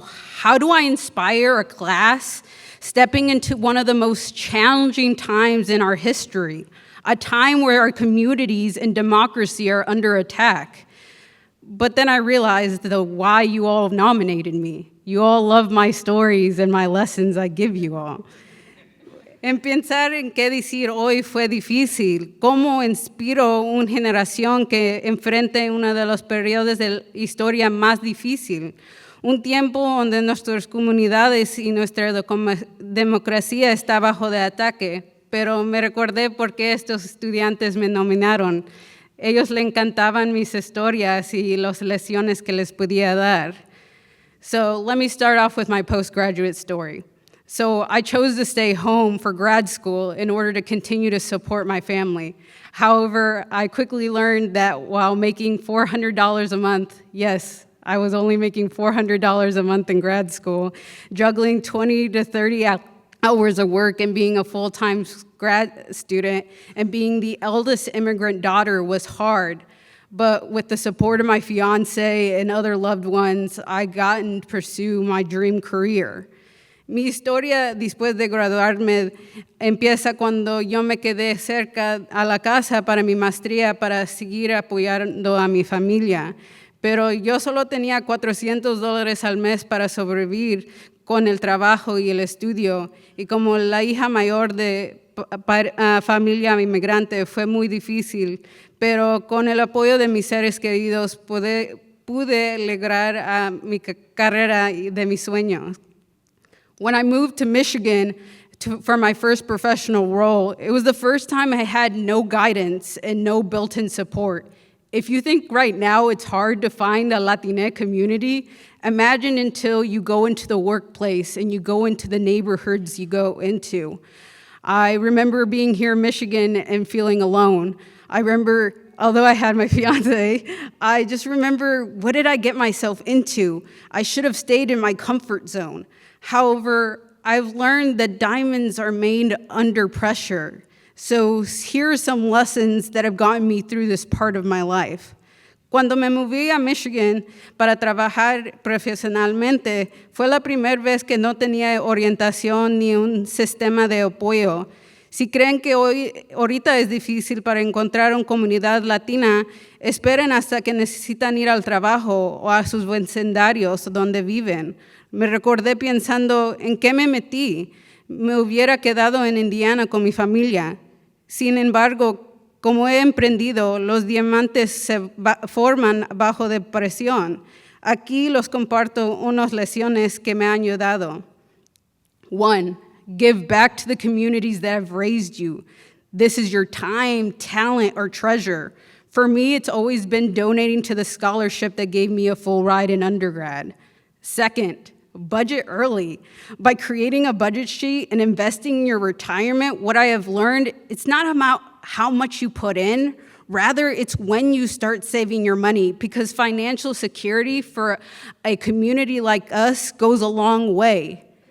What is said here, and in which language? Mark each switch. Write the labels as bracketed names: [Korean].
[English] How do I inspire a class stepping into one of the most challenging times in our history, a time where our communities and democracy are under attack? But then I realized why you all nominated me. You all love my stories and my lessons I give you all. [Spanish] En pensar en qué decir hoy fue difícil. ¿Cómo inspiro una generación que enfrente uno de los periodos de la historia más difícil? Un tiempo donde nuestras comunidades y nuestra democracia está bajo de ataque. Pero me recordé por qué estos estudiantes me nominaron. Ellos le encantaban mis historias y las lecciones que les podía dar. [English] So let me start off with my postgraduate story. So I chose to stay home for grad school in order to continue to support my family. However, I quickly learned that while making $400 a month, yes, I was only making $400 a month in grad school, juggling 20 to 30 hours of work and being a full-time grad student and being the eldest immigrant daughter was hard. But with the support of my fiancé and other loved ones, I got to pursue my dream career. [Spanish] Mi historia después de graduarme empieza cuando yo me quedé cerca a la casa para mi maestría para seguir apoyando a mi familia. Pero yo solo tenía $400 al mes para sobrevivir con el trabajo y el estudio. Y como la hija mayor de familia inmigrante fue muy difícil, pero con el apoyo de mis seres queridos pude lograr mi carrera de mis sueños. [English] When I moved to Michigan for my first professional role, it was the first time I had no guidance and no built-in support. If you think right now it's hard to find a Latinx community, imagine until you go into the workplace and you go into the neighborhoods you go into. I remember being here in Michigan and feeling alone. I remember, although I had my fiance, I just remember, what did I get myself into? I should have stayed in my comfort zone. However, I've learned that diamonds are made under pressure. So here are some lessons that have gotten me through this part of my life. [Spanish] Cuando me moví a Michigan para trabajar profesionalmente, fue la primera vez que no tenía orientación ni un sistema de apoyo. Si creen que ahorita es difícil para encontrar una comunidad latina, esperen hasta que necesitan ir al trabajo o a sus vecindarios donde viven. Me recordé pensando en qué me metí. Me hubiera quedado en Indiana con mi familia. Sin embargo, como he emprendido, los diamantes se forman bajo de presión. Aquí los comparto unas lecciones que me han ayudado. [English] 1, give back to the communities that have raised you. This is your time, talent, or treasure. For me, it's always been donating to the scholarship that gave me a full ride in undergrad. Second, budget early. By creating a budget sheet and investing in your retirement, what I have learned, it's not about how much you put in, rather it's when you start saving your money, because financial security for a community like us goes a long way.